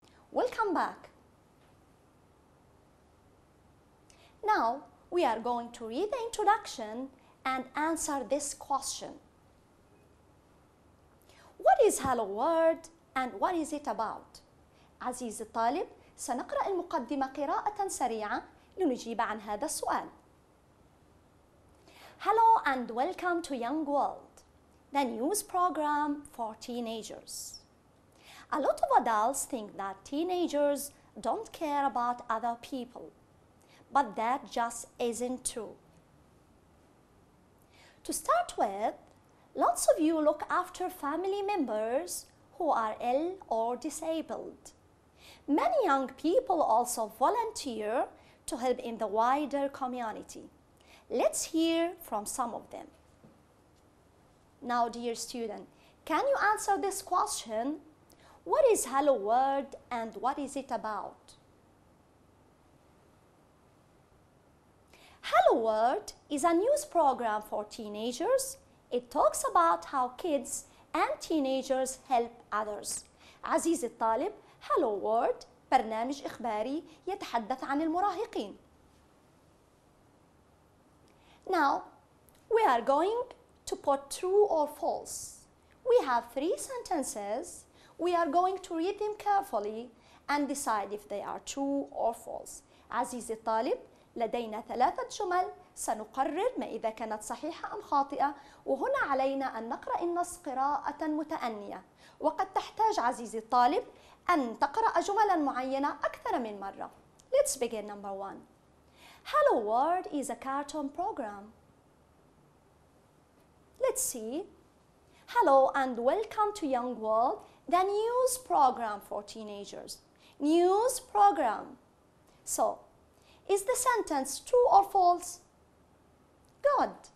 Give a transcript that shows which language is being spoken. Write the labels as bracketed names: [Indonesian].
[English] Welcome back. Now, we are going to read the introduction and answer this question. What is Hello World and what is it about? [Arabic] عزيزي الطالب، سنقرأ المقدمة قراءة سريعة لنجيب عن هذا السؤال. [English] Hello and welcome to Young World, the news program for teenagers. A lot of adults think that teenagers don't care about other people, but that just isn't true. To start with, lots of you look after family members who are ill or disabled. Many young people also volunteer to help in the wider community. Let's hear from some of them. Now, dear student, can you answer this question? What is Hello World and what is it about? Hello World is a news program for teenagers. It talks about how kids and teenagers help others. [Arabic] عزيزي الطالب، Hello World برنامج إخباري يتحدث عن المراهقين. [English] Now, we are going to put true or false. We have 3 sentences. We are going to read them carefully and decide if they are true or false. [Arabic] عزيزي الطالب، لدينا 3 جمل سنقرر ما إذا كانت صحيحة أم خاطئة، وهنا علينا أن نقرأ النص قراءة متأنية، وقد تحتاج عزيزي الطالب أن تقرأ جملا معينة أكثر من مرة. [English] Let's begin number 1. Hello World is a cartoon program. Let's see. Hello and welcome to Young World, the news program for teenagers. News program. So, is the sentence true or false? Good.